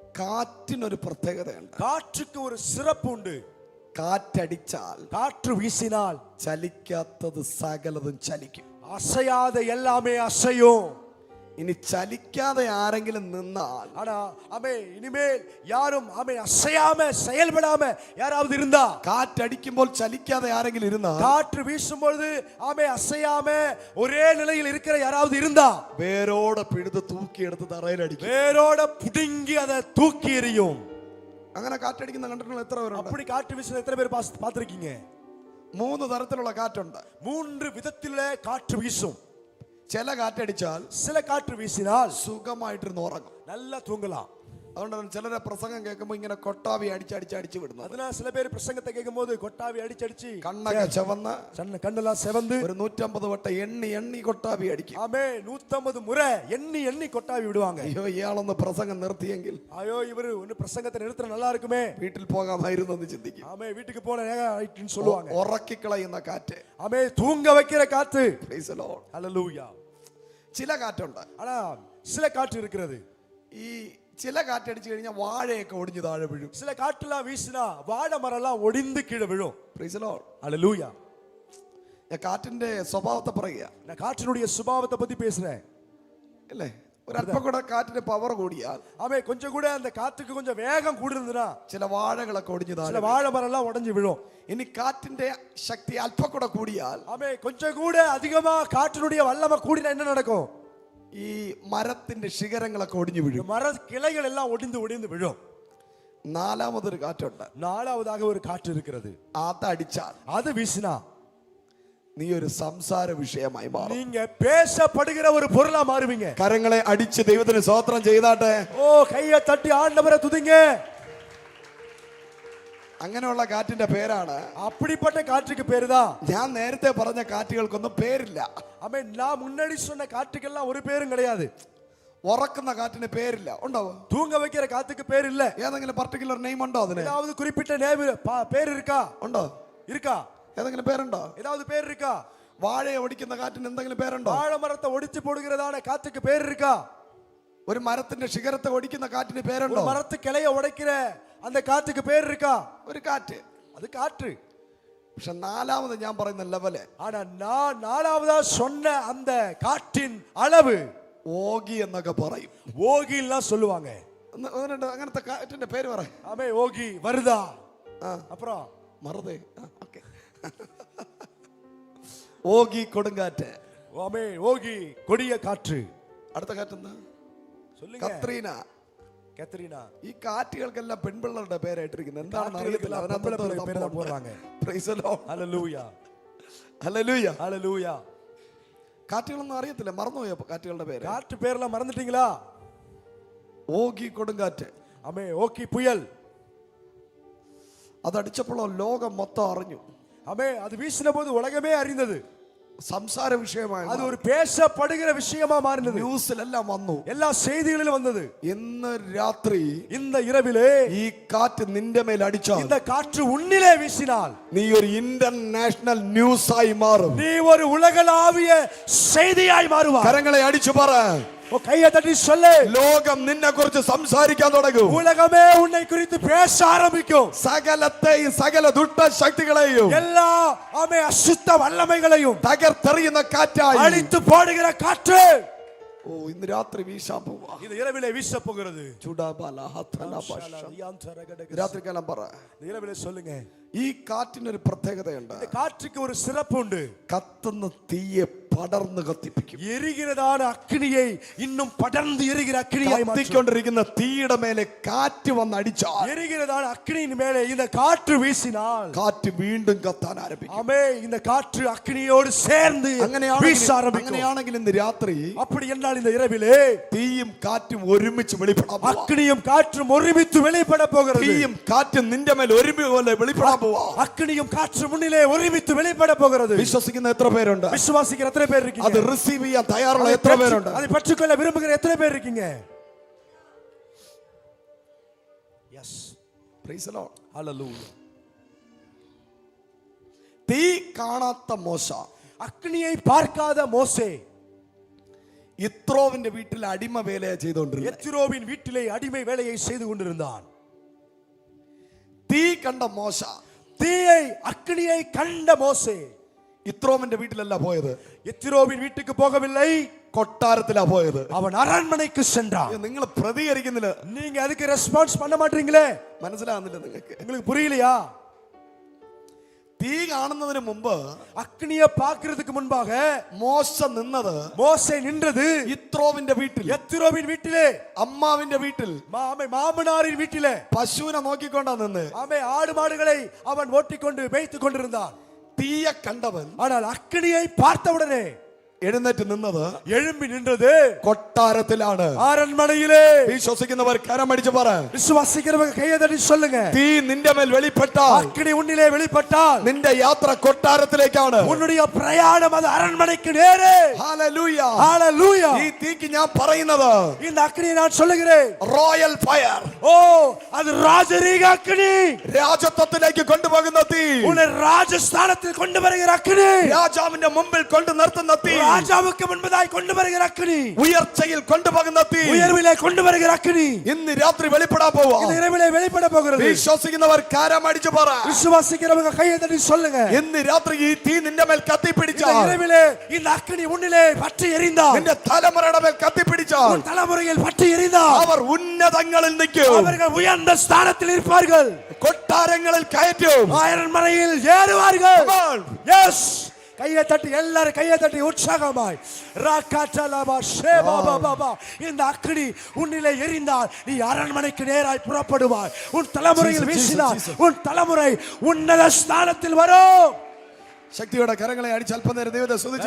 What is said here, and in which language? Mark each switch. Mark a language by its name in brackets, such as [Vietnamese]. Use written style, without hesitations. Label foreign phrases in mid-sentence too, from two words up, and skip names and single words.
[Malayalam] കാറ്റിനൊരു പ്രത്യേകതയുണ്ട്. [Tamil] காற்றுக்கு ஒரு சிறப்புண்டு. [Malayalam] കാറ്റടിച്ചാൽ, [Tamil] காற்று வீசினால் [Malayalam] ചലിക്കാത്തത് സകലതും ചലിക്കും. [Tamil] அசையாத எல்லாமே அசையும். [Malayalam] ഇനി ചലിക്കാതെ ആരെങ്കിലും നിന്നാൽ, [Tamil] ஆனா ஆமே இனிமேல் யாரும் ஆமே அசையாம செயல்படாம யாராவது இருந்தா, [Malayalam] കാറ്റടിക്കുമ്പോൾ ചലിക്കാതെ ആരെങ്കിലും ഇരുന്നാൽ, [Tamil] காற்று வீசும்போது ஆமே அசையாம ஒரே நிலையில் இருக்கிற யாராவது இருந்தா, [Malayalam] വേരോടെ പിഴുത് തൂക്കിയെടുത്ത് തറയിലടിക്കും. [Tamil] வேரோட புடுங்கி அதை தூக்கி எறியும். [Malayalam] അങ്ങനെ കാറ്റടിക്കുന്ന കണ്ടിട്ടുള്ള എത്ര പേരുണ്ട്? [Tamil] அப்படி காற்று வீசுன எத்தனை பேர் பார்த்திருக்கீங்க? [Malayalam] 3 തരത്തിലുള്ള കാറ്റുണ്ട്. [Tamil] 3 விதத்திலே காற்று வீசும். [Malayalam] ചില കാറ്റടിച്ചാൽ, [Tamil] சில காற்று வீசினால் [Malayalam] സുഖമായിട്ടിരുന്ന് ഉറങ്ങും, [Tamil] நல்லா தூங்கலாம். [Malayalam] അതുകൊണ്ടാണ് ചിലരെ പ്രസംഗം കേൾക്കുമ്പോൾ ഇങ്ങനെ കൊട്ടാവി അടിച്ചടിച്ച് വിടുന്നത്. [Tamil] அதனால சில பேர் பிரசங்கத்தை கேட்கும்போது கொட்டாவி அடிச்சு [Malayalam] കണ്ണൊക്കെ ചുവന്ന്, [Tamil] கண்ணெல்லாம் செவந்து [Malayalam] ഒരു 150 വട്ടം എണ്ണി കൊട്ടാവി അടിക്കും. [Tamil] ஆமே 150 முறை எண்ணி கொட்டாவி விடுவாங்க. [Malayalam] അയ്യോ, ഇയാളൊന്ന് പ്രസംഗം നിർത്തിയെങ്കിൽ, [Tamil] ஐயோ இவரு ஒன்னு பிரசங்கத்தை நிறுத்த நல்லா இருக்குமே, [Malayalam] വീട്ടിൽ പോകാമായിരുന്നു എന്ന് ചിന്തിക്കും. [Tamil] ஆமே வீட்டுக்கு போன ஆயிட்டுன்னு சொல்லுவாங்க. [Malayalam] ഉറക്കിക്കളയുന്ന കാറ്റ്, [Tamil] ஆமே தூங்க வைக்கிற காத்து. [English] Praise the Lord. [Tamil] ஹல்லேலூயா. [Malayalam] ചില കാറ്റുണ്ട്. [Tamil] ஆனா சில காற்று இருக்கிறது. [Malayalam] ഈ ചില കാറ്റടിച്ചു കഴിഞ്ഞാൽ വാഴയൊക്കെ ഒടിഞ്ഞു താഴെ വീഴും. [Tamil] சில காற்றுலாம் வீசினா வாழை மரம்லாம் ஒடிந்து கீழே விழும். [English] Praise the Lord. [Tamil] ஹல்லேலூயா. [Malayalam] ഞാൻ കാറ്റിന്റെ സ്വഭാവത്തെ പറയുക, [Tamil] நான் காற்றினுடைய சுபாவத்தை பத்தி பேசுறேன். [Malayalam] അല്ലേ? ഒരല്പം കൂടെ കാറ്റിന്റെ പവർ കൂടിയാൽ, [Tamil] ஆமே கொஞ்சம் கூட அந்த காத்துக்கு கொஞ்சம் வேகம் கூடுதுன்னா [Malayalam] ചില വാഴകളൊക്കെ ഒടിഞ്ഞു [Tamil] சில [Malayalam] താഴെ. [Tamil] வாழை மரம்லாம் உடைஞ்சு விழும். [Malayalam] ഇനി കാറ്റിന്റെ ശക്തി അല്പം കൂടെ കൂടിയാൽ, [Tamil] ஆமே கொஞ்சம் கூட அதிகமா காற்றினுடைய வல்லமை கூடினா என்ன நடக்கும்? [Malayalam] ഈ മരത്തിന്റെ ശിഖരങ്ങളൊക്കെ ഒടിഞ്ഞു വീഴും. [Tamil] மர கிளைகள் எல்லாம் ஒடிந்து விழும். [Malayalam] നാലാമതൊരു കാറ്റുണ്ട്. [Tamil] நாலாவதாக ஒரு காற்று இருக்கிறது. [Malayalam] അതടിച്ചാൽ, [Tamil] அது வீசினா [Malayalam] നീ ഒരു സംസാര വിഷയമായി മാറും. [Tamil] நீங்க பேசப்படுகிற ஒரு பொருளா மாறுவீங்க. [Malayalam] കരങ്ങളെ അടിച്ച് ദൈവത്തിന് സ്തോത്രം ചെയ്താട്ടെ. [Tamil] ஓ கையை தட்டி ஆண்டவரை துதிங்க. [Malayalam] അങ്ങനെയുള്ള കാറ്റിന്റെ പേരാണ്, [Tamil] அப்படிப்பட்ட காற்றுக்கு பேருதான். [Malayalam] ഞാൻ നേരത്തെ പറഞ്ഞ കാറ്റുകൾക്കൊന്നും പേരില്ല. [Tamil] ஆமே நான் முன்னாடி சொன்ன காற்றுக்கெல்லாம் ஒரு பேரும் கிடையாது. [Malayalam] ഉറക്കുന്ന കാറ്റിന് പേരില്ല. ഉണ്ടാവോ? [Tamil] தூங்க வைக்கிற காத்துக்கு பேர் இல்ல. [Malayalam] ഏതെങ്കിലും [English] particular name [Malayalam] ഉണ്ടോ അതിന്? [Tamil] ஏதாவது குறிப்பிட்ட பேர் இருக்கா? [Malayalam] ഉണ്ടോ? [Tamil] இருக்கா? [Malayalam] ഏതെങ്കിലും പേരുണ്ടോ? [Tamil] ஏதாவது பேர் இருக்கா? [Malayalam] വാഴയെ ഒടിക്കുന്ന കാറ്റിന് എന്തെങ്കിലും പേരുണ്ടോ? [Tamil] வாழை மரத்தை ஒடிச்சு போடுகிறதான காத்துக்கு பேர் இருக்கா? [Malayalam] ഒരു മരത്തിന്റെ ശിഖരത്തെ ഒടിക്കുന്ന കാറ്റിന് പേരുണ്ടോ? [Tamil] மரத்து கிளைய உடைக்கிற அந்த காத்துக்கு பேர் இருக்கா? [Malayalam] ഒരു കാറ്റ്. [Tamil] அது காற்று. [Malayalam] പക്ഷെ നാലാമത് ഞാൻ പറയുന്ന ലെവല്, [Tamil] ஆனா நான் நாலாவதா சொன்ன அந்த காற்றின் அளவு [Malayalam] ഓഗി എന്നൊക്കെ പറയും. [Tamil] ஓகிலாம் சொல்லுவாங்க. [Malayalam] അങ്ങനത്തെ കാറ്റിന്റെ പേര് പറ. [Tamil] ஆமே ஓகி வருதா? அப்புறம் [Malayalam] മറുതേ. ഓക്കെ. ഓഗി കൊടുങ്കാറ്റ്. [Tamil] ஆமே ஓகி கொடிய காற்று. [Malayalam] അടുത്ത കാറ്റെന്താ? [Tamil] சொல்லுங்க. [Malayalam] കത്രീന. [Tamil] கத்ரீனா. [Malayalam] ഈ കാറ്റുകൾക്കെല്ലാം പെൺപിള്ളേരുടെ പേരായിട്ടിരിക്കുന്നത് എന്താണെന്ന് അറിയത്തില്ല. [Tamil] பேர் தான் போடுறாங்க. [English] Praise the Lord. [Tamil] ஹல்லேலூயா. [English] Hallelujah. [Tamil] ஹல்லேலூயா. [Malayalam] കാറ്റുകളൊന്നും അറിയത്തില്ല, മറന്നുപോയ കാറ്റുകളുടെ പേര്. [Tamil] காற்று பேர்லாம் மறந்துட்டீங்களா? [Malayalam] ഓഗി കൊടുങ്കാറ്റ്. [Tamil] ஆமே ஓகி புயல். [Malayalam] അതടിച്ചപ്പോഴോ ലോകം മൊത്തം അറിഞ്ഞു. [Tamil] ஆமே அது வீசின போது உலகமே அறிந்தது. [Malayalam] സംസാര വിഷയമായി, [Tamil] அது ஒரு பேசப்படுகிற விஷயமா மாறினது. [Malayalam] ന്യൂസിലെല്ലാം വന്നു, [Tamil] எல்லா செய்திகளிலும் வந்தது. [Malayalam] ഇന്ന് രാത്രി [Tamil] இந்த இரவிலே [Malayalam] ഈ കാറ്റ് നിന്റെ മേൽ അടിച്ചാൽ, [Tamil] இந்த காற்று உன்னிலே வீசினால், [Malayalam] നീ ഒരു [English] international news [Malayalam] ആയി മാറും. [Tamil] நீ ஒரு உலகளாவிய செய்தியாய் மாறுவாய். [Malayalam] കരങ്ങളെ അടിച്ചു പറ, [Tamil] கையை தட்டி சொல்லு, [Malayalam] ലോകം നിന്നെ കുറിച്ച് സംസാരിക്കാൻ തുടങ്ങും. [Tamil] உலகமே உன்னை குறித்து பேச ஆரம்பிக்கும். [Malayalam] സകലത്തെയും സകല ദുഷ്ട ശക്തികളെയും [Tamil] எல்லா ஆமே அசுத்த வல்லமைகளையும் [Malayalam] തകർത്തെറിയുന്ന കാറ്റായി [Tamil] அழித்து போடுகிற காற்று [Malayalam] ഇന്ന് രാത്രി വീശാൻ പോവാ. [Tamil] இந்த இரவிலே வீச போகிறது. [Malayalam] രാത്രികാലം പറ, [Tamil] இந்த இரவிலே சொல்லுங்க, [Malayalam] ഈ കാറ്റിനൊരു പ്രത്യേകതയുണ്ട്. [Tamil] இந்த காற்றுக்கு ஒரு சிறப்பு உண்டு. [Malayalam] കത്തുന്ന തീയെ പടർന്ന് കത്തിപ്പിക്കും. [Tamil] எரிகிறதான അഗ്നിயை இன்னும் படர்ந்து எரிகிற அக்னியாய் மாற்றும். [Malayalam] കത്തിക്കൊണ്ടിരിക്കുന്ന തീയുടെ മേലെ കാറ്റ് വന്ന് അടിച്ചാൽ, [Tamil] எரிகிறதான அக்னியின் மேலே இந்த காற்று வீசினால், [Malayalam] കാറ്റ് വീണ്ടും കത്താൻ ആരംഭിക്കും. [Tamil] ஆமே இந்த காற்று அக்னியோடு சேர்ந்து வீச ஆரம்பிக்கும். [Malayalam] അങ്ങനെയാണെങ്കിൽ ഇന്ന് രാത്രി [Tamil] அப்படி என்றால் இந்த இரவிலே [Malayalam] തീയും കാറ്റും ഒരുമിച്ച് വെളിപ്പെടാൻ പോവാ. [Tamil] அக்னியும் காற்றும் ஒருமித்து வெளிப்பட போகிறது. [Malayalam] തീയും കാറ്റും നിന്റെ മേൽ ഒരുമിച്ച് വെളിപ്പെടാൻ പോവാ. [Tamil] அக்னியும் காற்று முன்னிலே ஒருமித்து வெளிப்பட போகிறது. [Malayalam] വിശ്വസിക്കുന്ന എത്ര പേരുണ്ട്? [Tamil] விசுவாசிக்கிற எத்தனை பேர் இருக்கீங்க? [Malayalam] അത് റിസീവ് ചെയ്യാൻ തയ്യാറുള്ള എത്ര പേരുണ്ട്? [Tamil] அதை பெற்றுக்கொள்ள விரும்புகிற எத்தனை பேர் இருக்கீங்க? எஸ். [English] Praise the Lord. [Tamil] ஹல்லேலூயா. [Malayalam] തീ കാണാത്ത മോശ, [Tamil] அக்னியை பார்க்காத மோசே [Malayalam] ഇത്രോവിന്റെ വീട്ടിൽ അടിമ വേലയെ ചെയ്തുകൊണ്ടിരുന്നത്. [Tamil] எத்திரோவின் வீட்டிலே அடிமை வேலையை செய்து கொண்டிருந்தான். [Malayalam] തീ കണ്ട മോശ, [Tamil] தீயை அக்கினியை கண்ட மோசே [Malayalam] ഇത്രോവിന്റെ വീട്ടിലല്ല പോയത്, [Tamil] எத்திரோவின் வீட்டுக்கு போகவில்லை, [Malayalam] കൊട്ടാരത്തിലാ പോയത്. [Tamil] அவன் அரண்மனைக்கு சென்றான். [Malayalam] നിങ്ങൾ പ്രതികരിക്കുന്നില്ല, [Tamil] நீங்க அதுக்கு ரெஸ்பான்ஸ் பண்ண மாட்டீங்களே. [Malayalam] മനസ്സിലാകുന്നില്ല നിങ്ങൾക്ക്? [Tamil] உங்களுக்கு புரியலையா? [Malayalam] തീ കാണുന്നതിന് മുമ്പ്, [Tamil] அக்னியை பார்க்கிறதுக்கு முன்பாக [Malayalam] മോശ നിന്നത് [Tamil] மோசே நின்றது [Malayalam] ഇത്രോവിന്റെ വീട്ടിൽ, [Tamil] எத்திரோவின் வீட்டிலே, [Malayalam] അമ്മാവിന്റെ വീട്ടിൽ, [Tamil] மாமனாரின் வீட்டிலே [Malayalam] പശുവിനെ നോക്കിക്കൊണ്ടാ നിന്ന്. [Tamil] ஆடு மாடுகளை அவன் ஓட்டிக்கொண்டு மேய்த்துக் கொண்டிருந்தான். [Malayalam] തീയെ കണ്ടവൻ [Tamil] ஆனால் அக்னியை பார்த்தவுடனே [Malayalam] എഴുന്നേറ്റ് നിന്നത് [Tamil] எழும்பி நின்றது [Malayalam] കൊട്ടാരത്തിലാണ്. [Tamil] அரண்மனையிலே. [Malayalam] വിശ്വസിക്കുന്നവർ കരമടിച്ച് പറ, [Tamil] விசுவாசிக்கிறவங்க கையை தட்டி சொல்லுங்க. [Malayalam] തീ നിന്റെ മേൽ വെളിപ്പെട്ടാൽ, [Tamil] அக்னி உன்னிலே வெளிப்பட்டால் [Malayalam] നിന്റെ യാത്ര കൊട്ടാരത്തിലേക്കാണ്. [Tamil] உன்னுடைய பிரயாணம் அது அரண்மனைக்கு நேரே. [Malayalam] ഹല്ലേലൂയ. [Tamil] ஹalleluya. [Malayalam] ഈ തീക്ക് ഞാൻ പറയുന്നത് [Tamil] இந்த அக்னியை நான் சொல்லுகிறேன், [English] Royal fire. [Tamil] ஓ அது ராஜரீக அக்னி. [Malayalam] രാജത്വത്തിലേക്ക് കൊണ്ടുപോകുന്ന തീ, [Tamil] உன்னை ராஜஸ்தானத்தில் கொண்டு வருகிற அக்னி, [Malayalam] രാജാവിന്റെ മുമ്പിൽ കൊണ്ടു നിർത്തുന്ന തീ, [Tamil] ராஜாவுக்கு முன்பதாய் கொண்டு வருகிற அக்னி, [Malayalam] ഉയർച്ചയിൽ കൊണ്ടുപോകുന്ന തീ, [Tamil] உயர்விலே கொண்டு வருகிற அக்னி [Malayalam] ഇന്ന് രാത്രി വെളിപ്പെടാൻ പോവാ. [Tamil] இந்த இரவிலே வெளிப்பட போகிறது. [Malayalam] വിശ്വസിക്കുന്നവർ കരമടിച്ച് പറ, [Tamil] விசுவாசிக்கிறவங்க கையை தட்டி சொல்லுங்க. [Malayalam] ഇന്ന് രാത്രി ഈ തീ നിന്റെ മേൽ [Tamil] இந்த [Malayalam] കത്തിപ്പിടിച്ചാൽ, [Tamil] இரவிலே இந்த அக்னி உன்னிலே பற்றி எரிந்தால், [Malayalam] നിന്റെ തലമുറയുടെ മേൽ കത്തിപ്പിടിച്ചാൽ, [Tamil] உன் தலைமுறையில் பற்றி எரிந்தால் [Malayalam] അവർ ഉന്നതങ്ങളിൽ നിൽക്കും, [Tamil] அவர்கள் உயர்ந்த ஸ்தானத்தில் இருப்பார்கள், [Malayalam] കൊട്ടാരങ്ങളിൽ കയറ്റും. [Tamil] அரண்மனையில் ஏறுவார்கள். [English] Come on. [Tamil] எஸ், கையை தட்டி எல்லாரும் கையை தட்டி உற்சாகமாய் ராக்காச்சலபா ஷேபா பாபா. இந்த அக்னி உன்னிலே எரிந்தால் நீ அரண்மனைக்கு நேராய் புறப்படுவாய். உன் தலைமுறையில் வீசினார், உன் தலைமுறை உன்னத ஸ்தானத்தில் வரும். [Malayalam] ശക്തിയോടെ കരങ്ങളെ അടിച്ച് അല്പനേരം ദൈവത്തെ സ്തുതിച്ച്